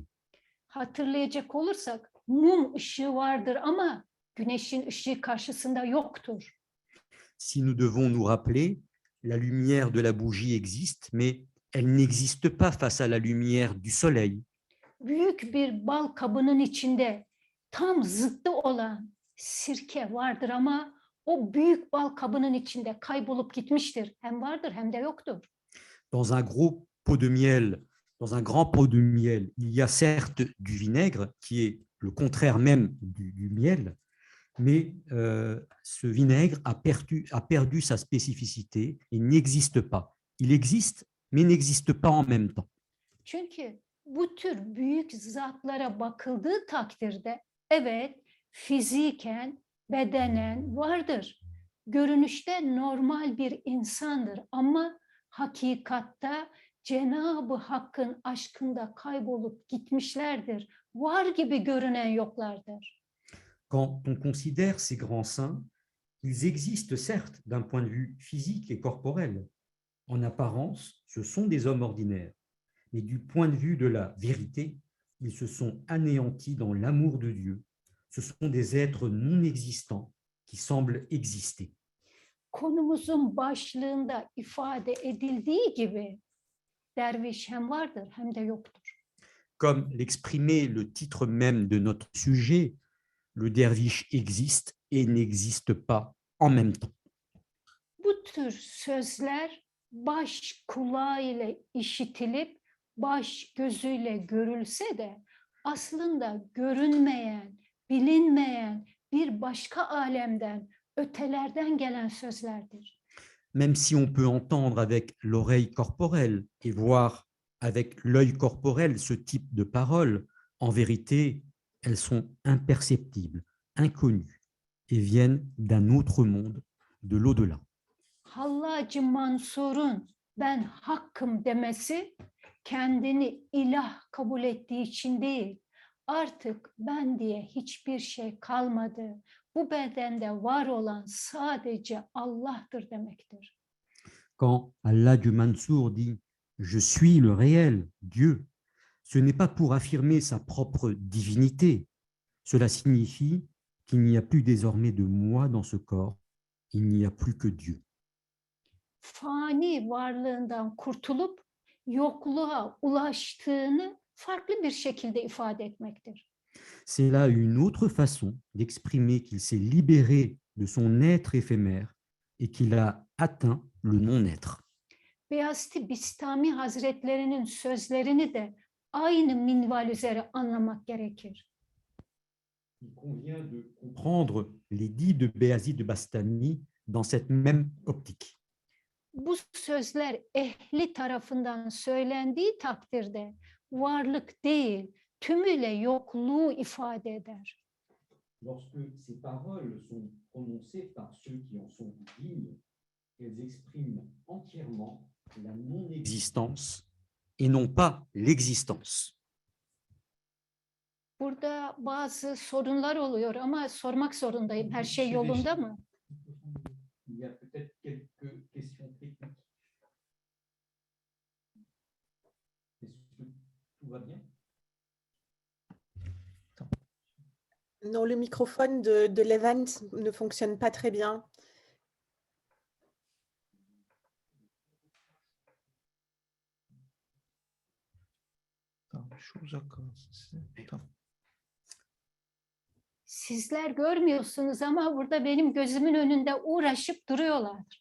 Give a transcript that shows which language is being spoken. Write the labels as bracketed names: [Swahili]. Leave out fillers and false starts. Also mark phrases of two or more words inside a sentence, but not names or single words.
[Turkish] Hatırlayacak olursak mum ışığı vardır ama güneşin ışığı karşısında yoktur. [French] Si nous devons nous rappeler, la lumière de la bougie existe, mais elle n'existe pas face à la lumière du soleil. [Turkish] Büyük bir bal kabının içinde tam zıttı olan sirke vardır ama o büyük bal kabının içinde kaybolup gitmiştir. Hem vardır hem de yoktur. [French] Dans un gros pot de miel, dans un grand pot de miel, il y a certes du vinaigre qui est le contraire même du miel, mais ce vinaigre a perdu sa spécificité et n'existe pas. Il existe, mais n'existe pas en même temps. [Turkish] Çünkü bu tür büyük zatlara bakıldığı takdirde evet fiziken, bedenen vardır. Görünüşte normal bir insandır ama hakikatta Cenab-ı Hakk'ın aşkında kaybolup gitmişlerdir. Var gibi görünen yoklardır. [French] Quand on considère ces grands saints, ils existent certes d'un point de vue physique et corporel. En apparence, ce sont des hommes ordinaires. Mais du point de vue de la vérité, ils se sont anéantis dans l'amour de Dieu. Ce sont des êtres non existants qui semblent exister. [Turkish] Konumuzun başlığında ifade edildiği gibi derviş hem vardır hem de yoktur. [French] Comme l'exprimait le titre même de notre sujet, le derviche existe et n'existe pas en même temps. [Turkish] Bu tür sözler baş kulağıyla işitilip baş gözüyle görülse de aslında görünmeyen, bilinmeyen bir başka alemden, ötelerden gelen sözlerdir. [French] Même si on peut entendre avec l'oreille corporelle et voir avec l'œil corporel ce type de paroles, en vérité, elles sont imperceptibles, inconnues et viennent d'un autre monde, de l'au-delà. [Turkish] Hallacı Mansur'un ben hakkım demesi kendini ilah kabul ettiği için değil, artık ben diye hiçbir şey kalmadı. Bu bedende var olan sadece Allah'tır demektir. [French] Quand Allah du Mansour dit « Je suis le réel, Dieu », ce n'est pas pour affirmer sa propre divinité. Cela signifie qu'il n'y a plus désormais de moi dans ce corps, il n'y a plus que Dieu. [Turkish] fani varlığından kurtulup yokluğa ulaştığını farklı bir şekilde ifade etmektir. [French] C'est là une autre façon d'exprimer qu'il s'est libéré de son être éphémère et qu'il a atteint le non-être. [Turkish] Beyazıt Bistami Hazretlerinin sözlerini de aynı minval üzere anlamak gerekir. [French] Il convient de comprendre les dits de Béazid Bastami dans cette même optique. [Turkish] Bu sözler ehli tarafından söylendiği takdirde varlık değil, tümüyle yokluğu ifade eder. [French] Lorsque ces paroles sont prononcées par ceux qui en sont dignes, elles expriment entièrement la non-existence Existence et non pas l'existence. [Turkish] Burada bazı sorunlar oluyor ama sormak zorundayım. Her şey yolunda mı? [French] Il y a peut-être quelques questions techniques. Est-ce que tout va bien? Non, le microphone de Levent ne fonctionne pas très bien. [Turkish] Tamam, şu uzak kalsın size. Tamam. Sizler görmüyorsunuz ama burada benim gözümün önünde uğraşıp duruyorlar.